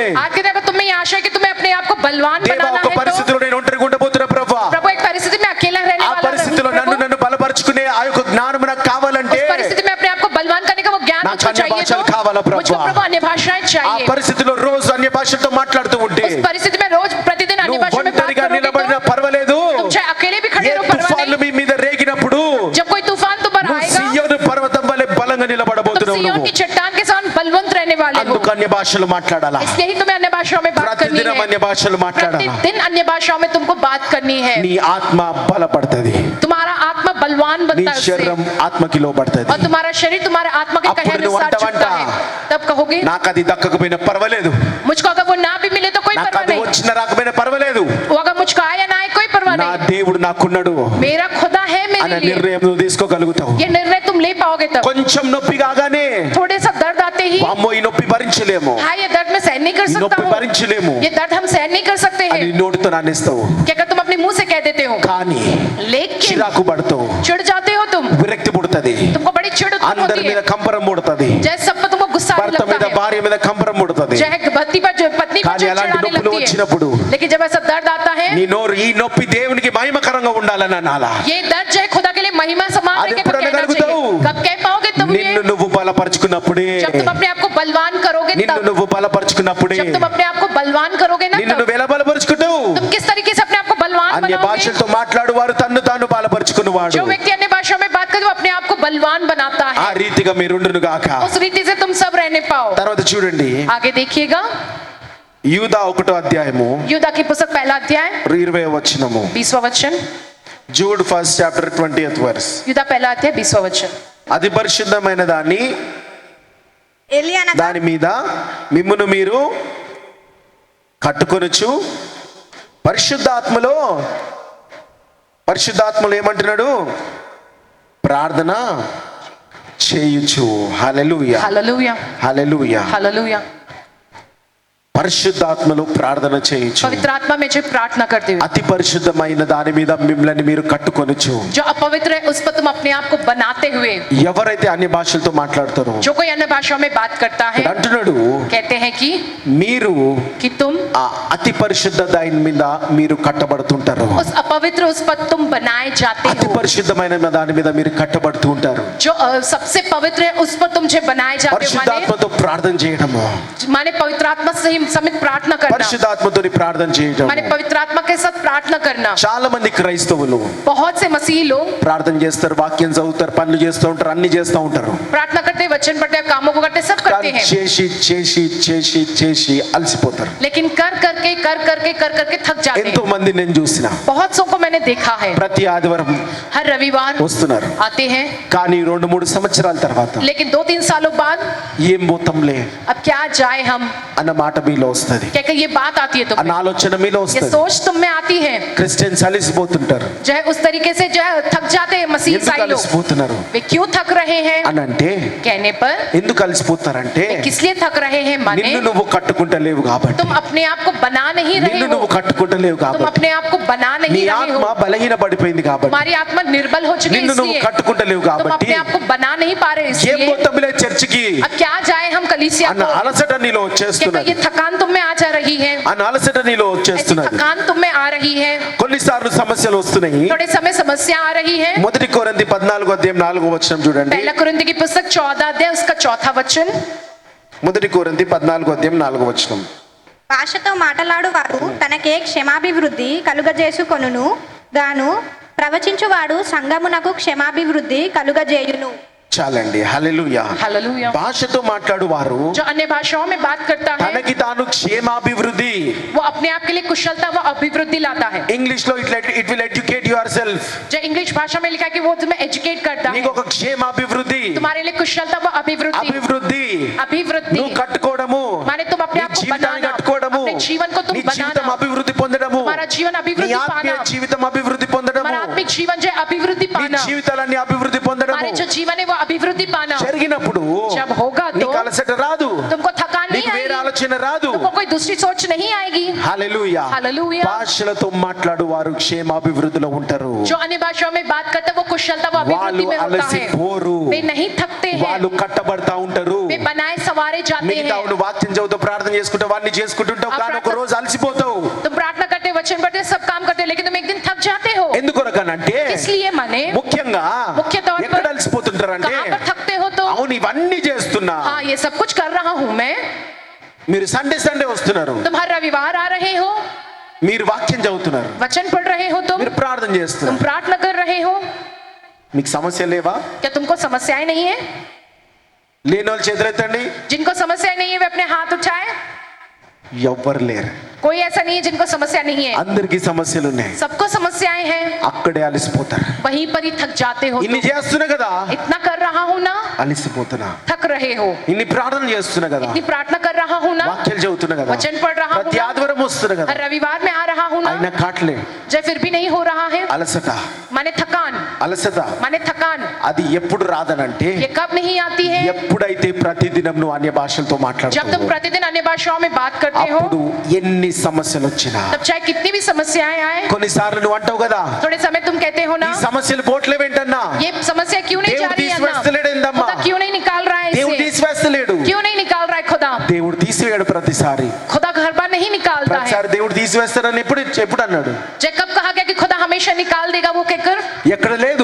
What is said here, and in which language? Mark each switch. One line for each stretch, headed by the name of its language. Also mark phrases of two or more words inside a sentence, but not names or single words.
Hindi: आज के दिन अगर तुम्हें ये आशा है कि तुम्हें अपने आप को बलवान
Telugu: దేవా
Hindi: बनाना
Telugu: ఒక
Hindi: है, तो
Telugu: పరిస్థితిలో నేను ఒంటరిగా ఉండబోతున్నా ప్రభువా,
Hindi: प्रभु एक परिस्थिति में अकेला रहने
Telugu: ఆ
Hindi: वाला
Telugu: పరిస్థితిలో
Hindi: प्रभु,
Telugu: నన్ను బలపరుచుకునే ఆ యొక్క జ్ఞానం నాకు కావాలంటే,
Hindi: उस परिस्थिति में अपने आप को बलवान करने का वो ज्ञान
Telugu: నాకు
Hindi: मुझको अन्य चाहिए,
Telugu: భాషలు
Hindi: तो
Telugu: కావాలా ప్రభువా?
Hindi: मुझको प्रभु अन्य भाषाएं
Telugu: ఆ
Hindi: चाहिए।
Telugu: పరిస్థితిలో రోజు అన్య భాషలతో మాట్లాడుతూ ఉంటే,
Hindi: उस परिस्थिति में रोज प्रतिदिन अन्य
Telugu: నువ్వు
Hindi: भाषा में बात
Telugu: ఒంటరిగా
Hindi: करोगे
Telugu: నిలబడినా
Hindi: तो
Telugu: పర్వాలేదు,
Hindi: तुम चाहे अकेले भी खड़े
Telugu: ఏ
Hindi: रहो परवाह
Telugu: తుఫాన్లు
Hindi: नहीं।
Telugu: మీ మీద రేగినప్పుడు
Hindi: जब कोई तूफान तुम पर
Telugu: నువ్వు
Hindi: आएगा,
Telugu: సీయోను పర్వతం వలె బలంగా
Hindi: तुम
Telugu: నిలబడబోతున్నావు.
Hindi: सिय्योन
Telugu: నువ్వు
Hindi: की चट्टान के साथ बलवंत रहने रहने वाले हो,
Telugu: అందుకు అన్య భాషలు మాట్లాడాలా,
Hindi: इसलिए ही तुम्हें अन्य भाषाओं में बात करनी
Telugu: ప్రతిదినం
Hindi: है,
Telugu: అన్య భాషలు మాట్లాడాలా.
Hindi: प्रतिदिन अन्य भाषाओं में तुमको बात करनी है.
Telugu: నీ ఆత్మ బలపడుతుంది,
Hindi: तुम्हारा आत्मा बलवान
Telugu: నీ
Hindi: बनता है उससे,
Telugu: శరీరం ఆత్మకి లోబడుతుంది.
Hindi: और तुम्हारा शरीर तुम्हारे आत्मा के
Telugu: అప్పుడు
Hindi: कहे
Telugu: నువ్వు
Hindi: अनुसार झुकता
Telugu: అంటావంట,
Hindi: है. तब कहोगे
Telugu: నాకు అది దక్కకపోయినా పర్వాలేదు,
Hindi: मुझको अगर वो ना भी मिले तो कोई
Telugu: నాకు
Hindi: परवाह
Telugu: అది
Hindi: नहीं,
Telugu: వచ్చినా రాకపోయినా పర్వాలేదు,
Hindi: वो अगर मुझको आया ना आए कोई परवाह
Telugu: నా
Hindi: नहीं,
Telugu: దేవుడు నాకున్నాడు
Hindi: मेरा खुदा है
Telugu: అనే
Hindi: मेरे लिए.
Telugu: నిర్ణయం నువ్వు తీసుకోగలుగుతావు.
Hindi: ये निर्णय तुम ले पाओगे तब.
Telugu: కొంచెం నొప్పి కాగానే
Hindi: थोड़े सा दर्द आते ही
Telugu: అమ్మో ఈ నొప్పి భరించలేము,
Hindi: हाँ ये दर्द मैं सहन नहीं कर
Telugu: ఈ
Hindi: सकता
Telugu: నొప్పి
Hindi: हूँ,
Telugu: భరించలేము
Hindi: ये दर्द हम सहन नहीं कर सकते
Telugu: అని
Hindi: हैं,
Telugu: నోటితో నానేస్తావు.
Hindi: क्या कर तुम अपने मुंह से कह देते हो,
Telugu: కానీ
Hindi: लेकिन
Telugu: చిరాకు పడతావు,
Hindi: चिढ़ जाते हो तुम,
Telugu: విరక్తి పుడుతుంది,
Hindi: तुमको बड़ी चिढ़ उत्पन्न
Telugu: అందరి
Hindi: होती
Telugu: మీద
Hindi: है,
Telugu: కంపరం పుడుతుంది,
Hindi: जैसे सब पर तुमको गुस्सा आने
Telugu: భర్త మీద
Hindi: लगता है,
Telugu: భార్య మీద కంపరం పుడుతుంది.
Hindi: चाहे पति पर पत्नी पर
Telugu: కానీ
Hindi: चिढ़
Telugu: అలాంటి
Hindi: चिढ़ाने
Telugu: నొప్పులు
Hindi: लगती
Telugu: వచ్చినప్పుడు
Hindi: है, लेकिन जब ऐसा दर्द आता है,
Telugu: నీ నోరు ఈ నొప్పి దేవునికి మహిమకరంగా ఉండాలని అనాలా.
Hindi: ये दर्द जो है खुदा के लिए महिमा समान
Telugu: అది
Hindi: है,
Telugu: ఎప్పుడు
Hindi: कहना
Telugu: అనగలుగుతావు?
Hindi: चाहिए. कब कह पाओगे तुम
Telugu: నిన్ను
Hindi: ये?
Telugu: నువ్వు బలపరుచుకున్నప్పుడే,
Hindi: जब तुम अपने आप को बलवान करोगे
Telugu: నిన్ను
Hindi: तब,
Telugu: నువ్వు బలపరుచుకున్నప్పుడే.
Hindi: जब तुम अपने आप को बलवान करोगे ना
Telugu: నిన్ను
Hindi: तब,
Telugu: నువ్వు ఎలా బలపరుచుకుంటావు?
Hindi: तुम किस तरीके से अपने आप को बलवान
Telugu: అన్య
Hindi: बनाओगे.
Telugu: భాషలతో మాట్లాడువారు తన్ను తాను బలపరుచుకున్నవాడు.
Hindi: जो व्यक्ति अन्य भाषाओं में बात करे वो अपने आप को बलवान बनाता
Telugu: ఆ
Hindi: है,
Telugu: రీతిగా మీరుండును గాక.
Hindi: उस रीति से तुम सब रहने पाओ.
Telugu: తర్వాత చూడండి,
Hindi: आगे देखिएगा,
Telugu: యూదా 1వ అధ్యాయము
Hindi: यूदा की पुस्तक पहला अध्याय
Telugu: 20వ వచనము.
Hindi: 20वां वचन.
English: Jude 1st chapter 20th verse.
Hindi: यूदा पहला अध्याय 20वां वचन.
Telugu: అది పరిశుద్ధమైన దాన్ని ఎలి అనగా దాని మీద మిమ్మును మీరు కట్టుకొనొచ్చు, పరిశుద్ధాత్మలో ఏమంటున్నాడు? ప్రార్థన చేయుచు. హల్లెలూయా,
Hindi: हालेलुया,
Telugu: హల్లెలూయా.
Hindi: हालेलुया.
Telugu: పరిశుద్ధాత్మలో ప్రార్థన చేయొచ్చు.
Hindi: पवित्र आत्मा में जो प्रार्थना करते हुए,
Telugu: అతి పరిశుద్ధమైన దాని మీద మిమ్మల్ని మీరు కట్టుకొనొచ్చు.
Hindi: जो अपवित्र है उस पर तुम अपने आप को बनाते हुए,
Telugu: ఎవరైతే అన్ని భాషలతో మాట్లాడతారో
Hindi: जो कोई अन्य भाषाओं में बात करता है,
Telugu: అంటున్నాడు,
Hindi: कहते हैं
Telugu: మీరు
Hindi: कि तुम
Telugu: ఆ అతి పరిశుద్ధ దాని మీద మీరు కట్టబడుతుంటారు.
Hindi: उस अपवित्र उस पर तुम बनाए जाते
Telugu: అతి
Hindi: हो,
Telugu: పరిశుద్ధమైన దాని మీద మీరు కట్టబడుతూ ఉంటారు.
Hindi: जो सबसे पवित्र है उस पर तुम जो बनाए जाते हो,
Telugu: పరిశుద్ధాత్మతో ప్రార్థన చేయడము,
Hindi: माने पवित्र आत्मा से ही समित प्रार्थना करना,
Telugu: పరిశుద్ధాత్మతో ప్రార్థన చేయడం.
Hindi: माने पवित्र आत्मा के साथ प्रार्थना करना.
Telugu: చాలా మంది క్రైస్తవులు
Hindi: बहुत से मसीही लोग
Telugu: ప్రార్థన చేస్తారు, వాక్యం చదువుతారు, పనులు చేస్తూ ఉంటారు, అన్ని చేస్తూ ఉంటారు.
Hindi: प्रार्थना करते, वचन पढ़ते, कामों को करते, सब करते
Telugu: కానీ
Hindi: हैं,
Telugu: చేసి చేసి చేసి చేసి అలసిపోతారు.
Hindi: लेकिन कर करके थक जाते
Telugu: ఎంతో
Hindi: हैं.
Telugu: మంది నేను చూసిన
Hindi: बहुत सौ को मैंने देखा है,
Telugu: ప్రతి ఆదివారం
Hindi: हर रविवार
Telugu: వస్తున్నారు.
Hindi: आते हैं,
Telugu: కానీ 2-3 సంవత్సరాల తర్వాత
Hindi: लेकिन 2-3 सालों बाद
Telugu: ఏం పోతాంలే
Hindi: अब क्या जाए हम,
Telugu: అన్న మాట మీలో వస్తుంది,
Hindi: क्या ये बात आती है
Telugu: అన్న
Hindi: तुम्हें,
Telugu: ఆలోచన మీలో
Hindi: ये
Telugu: వస్తుంది.
Hindi: सोच तुम में आती है,
Telugu: క్రిస్టియన్స్ అలసిపోతుంటారు.
Hindi: जो है उस तरीके से जो है थक जाते हैं मसीह
Telugu: ఎందుకు
Hindi: ईसाई लोग.
Telugu: అలసిపోతున్నారు
Hindi: वे क्यों थक रहे हैं
Telugu: అని అంటే,
Hindi: कहने पर,
Telugu: ఎందుకు అలసిపోతారంటే
Hindi: वे किस लिए थक रहे हैं, माने
Telugu: నిన్ను నువ్వు కట్టుకుంటలేవు కాబట్టి,
Hindi: तुम अपने आप को बना नहीं रहे
Telugu: నిన్ను
Hindi: हो,
Telugu: నువ్వు కట్టుకుంటలేవు
Hindi: तुम
Telugu: కాబట్టి,
Hindi: अपने आप को बना
Telugu: నీ
Hindi: नहीं रहे
Telugu: ఆత్మ
Hindi: हो,
Telugu: బలహీన పడిపోయింది కాబట్టి,
Hindi: तुम्हारी आत्मा निर्बल हो चुकी है,
Telugu: నిన్ను నువ్వు
Hindi: इसलिए
Telugu: కట్టుకుంటలేవు
Hindi: तुम
Telugu: కాబట్టి
Hindi: अपने आप को बना नहीं पा रहे,
Telugu: ఏం
Hindi: इसलिए
Telugu: పోతాంలే చర్చికి
Hindi: अब क्या जाए हम कलीसिया
Telugu: అన్న
Hindi: को,
Telugu: అలసట నీలో
Hindi: क्या
Telugu: వచ్చేస్తున్నది,
Hindi: ये थकान तुम में आ जा रही है,
Telugu: అన్న అలసట నీలో
Hindi: ऐसी
Telugu: వచ్చేస్తున్నది.
Hindi: थकान तुम में आ रही है,
Telugu: కొన్నిసార్లు సమస్యలు వస్తున్నాయి.
Hindi: थोड़े समय समस्या आ रही है.
Telugu: 1 కొరింథీ 14వ అధ్యాయం 4వ వచనం చూడండి.
Hindi: पहला कुरिन्थी की पुस्तक 14 अध्याय उसका 4था वचन.
Telugu: 1 కొరింథీ 14వ అధ్యాయం 4వ వచనం. భాషతో మాటలాడువాడు తనకే క్షమాభివృద్ధి కలుగజేసుకొనును గాను ప్రవచించువాడు సంగమునకు క్షమాభివృద్ధి కలుగజేయును. చాలండి. హల్లెలూయా.
Hindi: हालेलुया.
Telugu: భాషతో మాట్లాడువారు
Hindi: जो अन्य भाषाओं में बात करता है
Telugu: తనకి తాను క్షేమాభివృద్ధి,
Hindi: वो अपने आप के लिए कुशलता व अभिवृद्धि लाता है.
English: ఇంగ్లీష్ లో it will educate your self.
Hindi: जो इंग्लिश भाषा में लिखा है कि वो तुम्हें एजुकेट करता है,
Telugu: నీకు ఒక క్షేమాభివృద్ధి,
Hindi: तुम्हारे लिए कुशलता व अभिवृद्धि.
Telugu: అభివృద్ధి
Hindi: अभिवृद्धि
Telugu: నువ్వు కట్టుకోవడము,
Hindi: माने तुम अपने
Telugu: నీ
Hindi: आप को
Telugu: జీవితాన్ని
Hindi: बनाना,
Telugu: కట్టుకోవడము,
Hindi: अपने जीवन को तुम
Telugu: నీ జీవితం
Hindi: बनाना,
Telugu: అభివృద్ధి పొందడము,
Hindi: तुम्हारा जीवन
Telugu: నీ
Hindi: अभिवृद्धि
Telugu: ఆత్మీయ
Hindi: पाना,
Telugu: జీవితం అభివృద్ధి పొందడము,
Hindi: हमारा आत्मिक जीवन जो है अभिवृद्धि
Telugu: నీ
Hindi: पाना,
Telugu: జీవితాలన్నీ అభివృద్ధి పొందడము
Hindi: हमारे जो जीवन है वो अभिवृद्धि पाना.
Telugu: జరిగినప్పుడు
Hindi: जब होगा तो
Telugu: నీకు అలసట రాదు,
Hindi: तुमको थकान नहीं
Telugu: నీకు వేరే
Hindi: आएगी,
Telugu: ఆలోచన రాదు.
Hindi: तुमको कोई दूसरी सोच नहीं आएगी.
Telugu: హల్లెలూయా.
Hindi: हालेलुया.
Telugu: భాషలతో మాట్లాడు వారు క్షేమాభివృద్ధిలో ఉంటారు.
Hindi: जो अन्य भाषाओं में बात करते हैं वो कुशलता व अभिवृद्धि
Telugu: వాళ్ళు
Hindi: में होता है.
Telugu: అలసిపోరు,
Hindi: वे नहीं थकते हैं,
Telugu: వాళ్ళు కట్టబడతా ఉంటారు.
Hindi: वे बनाए सवारे जाते
Telugu: మిగతా
Hindi: हैं.
Telugu: నువ్వు వాక్యం చదువుతూ ప్రార్థన చేసుకుంటావు, వాడిని చేసుకుంటుంటావు, కానీ ఒక రోజు అలసిపోతావు.
Hindi: तुम प्रार्थना करते, वचन पढ़ते, सब काम करते, लेकिन तुम एक दिन थक जाते हो.
Telugu: ఎందుకొరకనంటే
Hindi: इसलिए माने
Telugu: ముఖ్యంగా
Hindi: मुख्य तौर
Telugu: ఎక్కడ
Hindi: पर
Telugu: అలసిపోతుంటారంటే,
Hindi: कहाँ पर थकते हो तो,
Telugu: అవును ఇవన్నీ చేస్తున్నా,
Hindi: हाँ ये सब कुछ कर रहा हूँ मैं,
Telugu: మీరు సండే వస్తున్నారు,
Hindi: तुम हर रविवार आ रहे हो,
Telugu: మీరు వాక్యం చదువుతున్నారు,
Hindi: वचन पढ़ रहे हो,
Telugu: మీరు ప్రార్థన
Hindi: तुम
Telugu: చేస్తున్నారు,
Hindi: प्रार्थना कर रहे हो,
Telugu: మీకు సమస్య లేవా?
Hindi: क्या तुमको समस्याएं नहीं है?
Telugu: లేని వాళ్ళు చేతులెత్తండి.
Hindi: जिनको समस्या नहीं है वे अपने हाथ उठाए।
Telugu: ఎవ్వరు లేరు.
Hindi: कोई ऐसा नहीं है जिनको समस्या नहीं है,
Telugu: అందరికీ సమస్యలు ఉన్నాయి.
Hindi: सबको समस्याएं हैं,
Telugu: అక్కడే అలసిపోతారు.
Hindi: वहीं पर ही थक जाते हो।
Telugu: ఇన్ని చేస్తున్నా కదా,
Hindi: इतना कर रहा हूँ ना,
Telugu: అలసిపోతున్నా.
Hindi: थक रहे हो।
Telugu: ఇన్ని ప్రార్థన చేస్తున్నా కదా,
Hindi: इतनी प्रार्थना कर रहा हूँ ना,
Telugu: వాక్యాలు చదువుతున్నా కదా,
Hindi: वचन पढ़ रहा हूँ
Telugu: ప్రతి
Hindi: ना,
Telugu: ఆదివారం వస్తున్నా కదా,
Hindi: हर रविवार में आ रहा हूँ ना,
Telugu: అయినా కాట్లే.
Hindi: जब फिर भी नहीं हो रहा है,
Telugu: అలసట
Hindi: माने थकान,
Telugu: అలసట
Hindi: माने थकान।
Telugu: అది ఎప్పుడు రాదనంటే,
Hindi: ये कब नहीं आती है?
Telugu: ఎప్పుడైతే ప్రతిదినం నువ్వు అన్య భాషలతో
Hindi: जब तुम
Telugu: మాట్లాడుతావు,
Hindi: प्रतिदिन अन्य भाषाओं में बात करते हो,
Telugu: అప్పుడు ఎన్ని సమస్యలు వచ్చినా,
Hindi: तब चाहे कितनी भी समस्याएं आए,
Telugu: కొన్నిసార్లు నువ్వు అంటావు కదా,
Hindi: थोड़े समय तुम कहते हो ना,
Telugu: ఈ సమస్యలు పోట్లే వెంటన్నా,
Hindi: ये समस्या क्यों नहीं जा
Telugu: దేవుడు
Hindi: रही है
Telugu: తీసివేస్తలేడు
Hindi: ना,
Telugu: ఏందమ్మా,
Hindi: खुदा क्यों नहीं निकाल रहा है
Telugu: దేవుడు
Hindi: इसे,
Telugu: తీసివేస్తలేడు.
Hindi: क्यों नहीं निकाल रहा है खुदा?
Telugu: దేవుడు తీసివేయడు ప్రతిసారి.
Hindi: खुदा घर बार नहीं निकालता है।
Telugu: ప్రతిసారి దేవుడు తీసివేస్తాడని ఎప్పుడు అన్నాడు?
Hindi: जब कब कहा गया कि खुदा हमेशा निकाल देगा वो कहकर?
Telugu: ఎక్కడ లేదు.